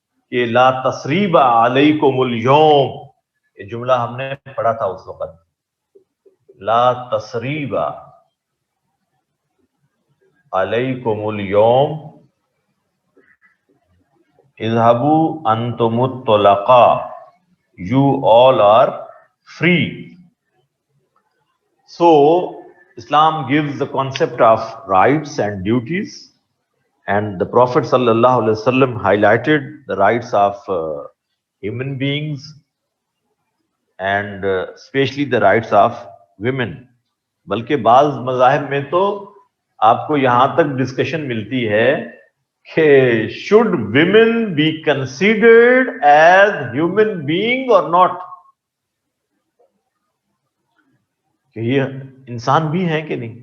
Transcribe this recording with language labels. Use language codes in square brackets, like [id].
[ar] کہ لا تثریب علیکم الیوم، [ur] یہ جملہ ہم نے پڑھا تھا اس وقت، [ar] لا تثریب علیکم الیوم اذهبوا انتم الطلقاء، [en] you all are free. So Islam gives the concept of rights and duties, and the Prophet sallallahu alaihi wasallam highlighted the rights of human beings and especially the rights of women. [ur] بلکہ بعض مذاہب میں تو آپ کو یہاں تک discussion ملتی ہے کہ [en] should women be considered as human being or not، [ur] کہ یہ انسان بھی ہیں کہ نہیں.